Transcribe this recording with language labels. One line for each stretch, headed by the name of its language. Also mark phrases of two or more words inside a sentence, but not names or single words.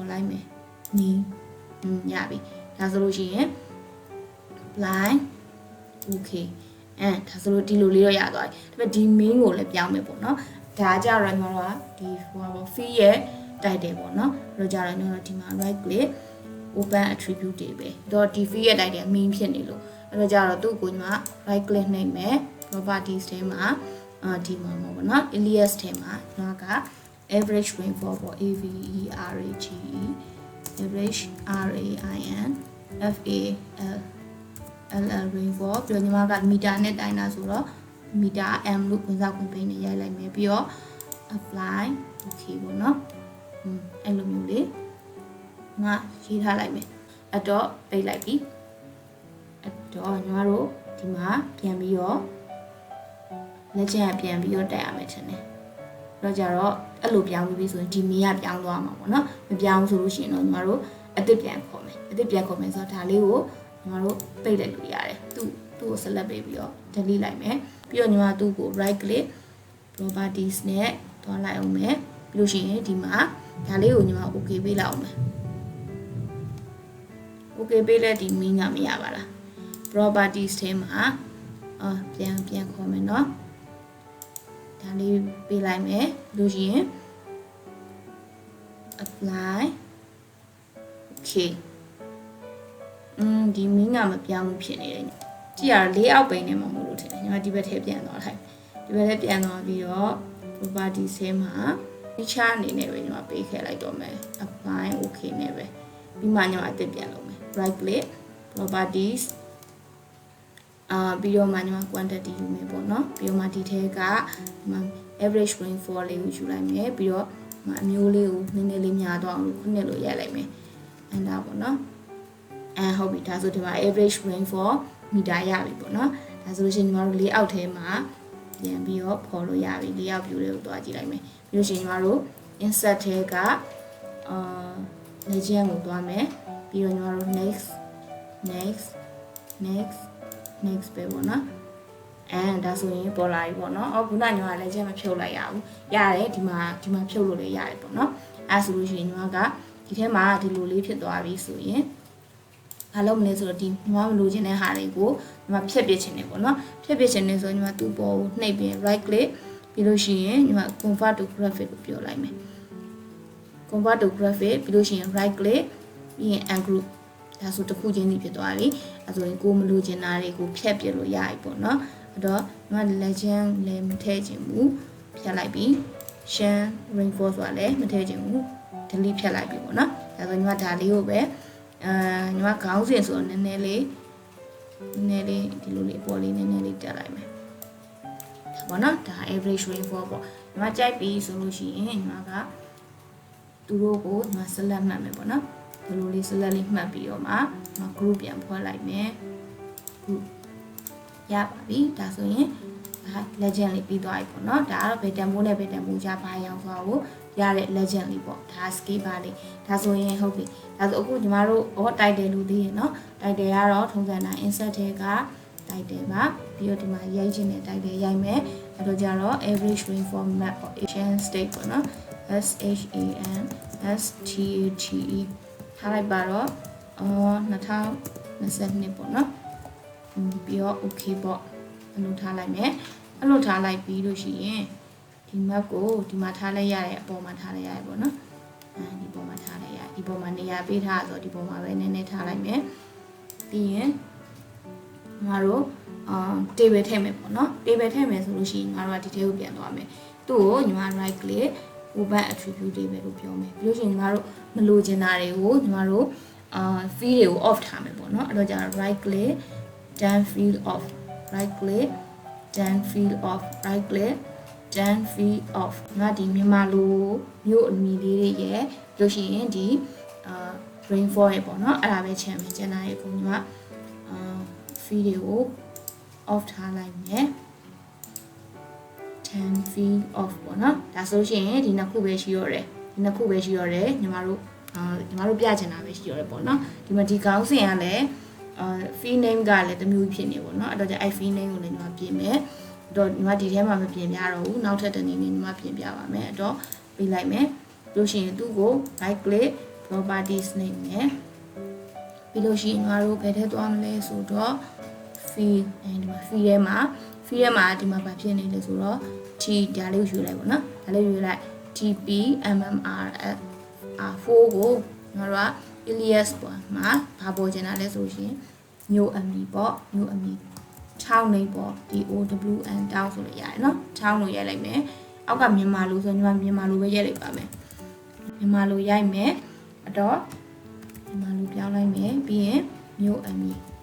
Burmese: လိုက်မယ်နီးရပြီဒါဆိုလို့ရှိရင်
English: line okay
Burmese: ဒါဆိုလို့ဒီလိုလေးတော့ရသွားပြီဒါပေမဲ့ဒီ main ကိုလည်းပြောင်းမယ်ပေါ့နော်ဒါကြတော့ညီမတို့ကဒီဟိုပါ field ရဲ့ title ပေါ့နော်အဲ့တော့ကြတော့ညီမတို့ဒီမှာ
English: right click open attribute
Burmese: တွေပဲတော့ဒီ field ရဲ့
English: title main
Burmese: ဖြစ်နေလို့အဲ့တော့ကြတော့သူ့ကိုညီမ
English: right click
Burmese: နှိပ်မယ် properties ထဲမှာဒီမှာပေါ့နော် alias ထဲမှာကျွန်တော်က
English: average rainfall
Burmese: ပေါ့
English: average average rain fall rainfall
Burmese: ပြီးတော့ညီမကမီတာနဲ့တိုင်းတာဆိုတော့မီတာ m လို့ဝင်စားခွင့်ပေးနေရိုက်လိုက်မယ်ပြီးတော့
English: apply okay
Burmese: ပေါ့နော်အဲ့လိုမျိုးလေးငါရေးထားလိုက်မယ်အဲ့ တော့ပိတ်လိုက်ပြီအဲ့တော့ညီမတို့ဒီမှာပြန်ပြီးတော့လက်ချက်ပြန်ပြီးတော့တက်ရမယ်ထင်တယ်တော့ကြတော့ အဲ့လိုပြောင်းပြီးဆိုရင်ဒီမီကပြောင်းသွားမှာပေါ့နော်မပြောင်းဆိုလို့ရှိရင်တော့ညီမတို့အ သစ်ပြန်ခေါ်မယ်ဆိုတော့ဒါလေးကိုညီမတို့ပိတ်လိုက်လို့ရတယ်သူ့ကို select ပေးပြီးတော့ delete လိုက်မယ်ပြီးတော့ညီမသူ့ကို
English: right click properties
Burmese: နဲ့တွားလိုက်အောင်မယ်ပြီးလို့ရှိရင်ဒီမှာဒါလေးကိုညီမ okay ပေးလိုက်အောင်မယ် okay ပေးလဲဒီမီကမရပါလား properties ထဲမှာပြန်ခေါ်မယ်နော်ဒါလေးပေးလိုက်မယ်လို့ရှိရင်
English: apply okay
Burmese: ဒီမင်းကမပြောင်းဘူးဖြစ်နေတယ်ကြည့်ရlayout ပိန်နေမှာမဟုတ်လို့ထင်တယ်ညီမဒီဘက်ထဲပြန်သွားလိုက်ဒီဘက်ထဲပြန်သွားပြီးတော့ property ဆဲမှာ feature အနေနဲ့ပဲညီမပေးခဲ့လိုက်တော့မယ်
English: apply okay
Burmese: နဲ့ပဲပြီးမှညီမအသစ်ပြန်လုပ်မယ်
English: right click properties
Burmese: ပြီးတော့မှညီမ quantity ယူမယ်ပေါ့နော်ပြီးတော့မှဒီထဲက
English: average rainfall
Burmese: လေးကိုယူလိုက်မယ်ပြီးတော့အမျိုးလေးကိုနည်းနည်းလေးများသွားအောင်လို့ခုနှစ်လို့ရိုက်လိုက်မယ် enter ပေါ့နော်ဟုတ်ပြီဒါဆိုဒီမှာ
English: average rainfall
Burmese: မီတာရပြီပေါ့နော်ဒါဆိုလို့ရှိရင်ညီမတို့ layout ထဲမှာပြန်ပြီးတော့ဖော်လို့ရပြီ
English: layout view
Burmese: လေးကိုတွားကြည့်လိုက်မယ်ပြီးလို့ရှိရင်ညီမတို့ insert ထဲကlegend ကိုတွားမယ်ပြီးတော့ညီမတို့ next ပဲပေါ့နော်ဒါဆိုရင်ပေါ်လာပြီပေါ့နော်ခုနညီမ legend မဖြုတ်လိုက်ရဘူးရတယ်ဒီမှာဖြုတ်လို့လည်းရတယ်ပေါ့နော်ဆိုလို့ရှိရင်ညီမကဒီထဲမှာဒီလိုလေးဖြစ်သွားပြီဆိုရင်ဘာလုပ်မလဲဆိုတော့ဒီညီမမလိုချင်တဲ့ဟာတွေကိုညီမဖြတ်ပစ်ချင်တယ်ပေါ့နော်ဖြတ်ပစ်ချင်တယ်ဆိုညီမသူ့ပေါ်ကိုနှိပ်ပြီး
English: right click
Burmese: ပြီးလို့ ရှိရင်ညီမ
English: convert to graphic
Burmese: ကိုပြောလိုက်မယ်
English: convert to graphic
Burmese: ပြီးလို့ရှိရင်
English: right click
Burmese: ပြီးရင် ungroup ဒါဆိုတစ်ခုချင်းစီဖြစ်သွားပြီဆိုရင်ကိုမလိုချင်တာတွေကိုဖြတ်ပစ်လို့ရပြီပေါ့နော်တော့ညီမ legend လည်းမထည့်ချင်ဘူးဖြတ် လိုက်ပြီး
English: shan rainfall
Burmese: ဆိုတာလည်းမထည့်ချင်ဘူး delete ဖြတ်လိုက်ပြီပေါ့နော်ဒါဆိုညီမဒါလေးကိုပဲညီမခေါင်းစဉ်ဆိုတော့နည်းနည်းလေးဒီလိုလေးအပေါ်လေးနည်းနည်းလေးတက်လိုက်မယ်ဒါပေါ့နော် ဒါ
English: average rainfall
Burmese: ပေါ့ညီမကြိုက်ပြီဆိုလို့ရှိရင်ညီမကသူတို့ကိုညီမ select မှတ်မယ်ပေါ့နော်ဒီလိုလေး select လေးမှတ်ပြီးတော့မှ ညီမ group ပြန်ဖွဲ့လိုက်မယ် group ရပါပြီဒါဆိုရင်legend လေးပြီးသွားပြီပေါ့နော်ဒါကတော့ဘယ်တန်ဖိုးနဲ့ဘယ်တန်ဖိုးကြပါအောင်ဆိုတော့ရတဲ့ legend လေးပေါ့ဒါ
English: scale bar
Burmese: လေးဒါဆိုရင်ဟုတ်ပြီဒါဆိုအခုညီမတို့title လို့သိရနော် title ကတော့ထုံးစံတိုင်း insert ထဲက title ပါပြီးတော့ဒီမှာရိုက်ချင်တဲ့ title ရိုက်မယ်အဲ့တော့ကြတော့
English: average rainfall map of Asian state
Burmese: ပေါ့နော် SHAN STATE ထားလိုက်ပါတော့ 2022ပေါ့နော်ပြီးတော့ okay ပေါ့အဲ့လိုထားလိုက်မယ်အဲ့လိုထားလိုက်ပြီးလို့ရှိရင်ဒီ map ကိုဒီမှာထားလိုက်ရတဲ့အပေါ်မှာထားလိုက်ရတယ်ပေါ့နော်ဒီပေါ်မှာ ထားလိုက်ရဒီပေါ်မှာနေရာပေးထားဆိုတော့ဒီပေါ်မှာပဲနည်းနည်းထားလိုက်မယ်ပြီးရင်ငါတို့table ထည့်မယ်ပေါ့နော် table ထည့် မယ်ဆိုလို့ရှိရင်ငါတို့ကဒီထဲကိုပြန်သွားမယ်သူ့ကိုညီမ
English: right click open attribute table
Burmese: လို့ပြောမယ်ပြီးလို့ရှိရင်ညီမတို့မလိုချင်တာတွေကိုညီမတို့field တွေကို off ထားမယ်ပေါ့နော်အဲ့တော့ကျတော့
English: right click done field off right click done field off right click done field off
Burmese: ငါဒီမြန်မာလိုမြို့အမီလေးတွေရဲ့လို့ရှိရင်ဒီrainfall ရဲ့ပေါ့နော်အဲ့ဒါပဲချင်မယ်ကျန်တာရဲ့ကိုညီမfield တွေကို off ထားလိုက်မယ် 10
English: field off
Burmese: ပေါ့နော်ဒါဆိုရှင်ဒီနှစ်ခုပဲရှိရတယ်ညီမတို့ပြချင်တာပဲရှိရတယ်ပေါ့နော်ဒီမှာဒီခေါင်းစဉ်ကလည်း
English: field name
Burmese: ကလည်းတစ်မျိုးဖြစ်နေပေါ့နော်အဲ့တော့ကျအဲ့
English: field name
Burmese: ကို လည်းညီမပြင်မယ်အဲ့တော့ညီမဒီထဲမှာမပြင်ပြတော့ဘူးနောက်ထပ်တစ်နည်းနဲ့ညီမပြင်ပြပါမယ်အဲ့တော့ပေးလိုက်မယ်လို့ရှိရင်သူ့ကို
English: right click
Burmese: properties နဲ့ပြီးလို့ရှိရင်ငါတို့ဘယ်ထဲသွားမလဲဆိုတော့ field ဒီမှာ field ထဲမှာဒီမှာဘာဖြစ်နေလဲ ဆိုတော့ T ဒါလေးကိုယူလိုက်ပေါ့နော်ဒါလေးယူလိုက် TP MMR 4ကိုငါတို့က alias ပေါ့မှာဘာပေါ်ချင်တာလဲဆိုရှင်မြို့အမီပေါ့မြို့အမီ6နေပေါ့ DOWN တောင်းဆိုလို့ရတယ်နော်6လို့ရိုက်လိုက်မယ်အောက်ကမြန်မာလိုဆိုညီမမြန်မာလိုပဲရိုက်လိုက်ပါမယ်မြန်မာလိုရိုက်မယ်အဲ့တော့မြန်မာလိုပြောင်းလိုက်မယ်ပြီးရင်မြို့အမီ